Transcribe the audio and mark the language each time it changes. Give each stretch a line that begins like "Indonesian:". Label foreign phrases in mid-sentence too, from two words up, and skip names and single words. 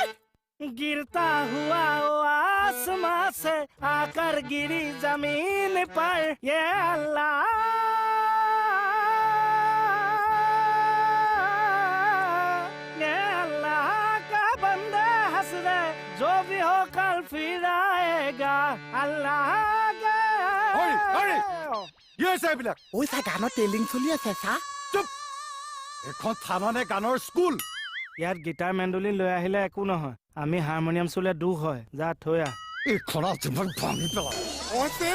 Hindi: गिरता हुआ वो आसमां से आकर गिरी जमीन पर ये अल्लाह ये अल्लाह का बंदा हंस दे जो भी हो कल फिर आएगा अल्लाह का
Assamese: হৰি, হৰি। কি হৈছে এইবিলাক ঐ চা গানৰ টেলিং চলি আছে চা এখন থানা নে গানৰ স্কুল ইয়াত গিটাৰ মেণ্ডলিন লৈ আহিলে একো নহয় আমি হাৰমনিয়াম চুলে দুখ হয় যা থৈ আহ এইখন যিমান ভাঙি পেলাম অছে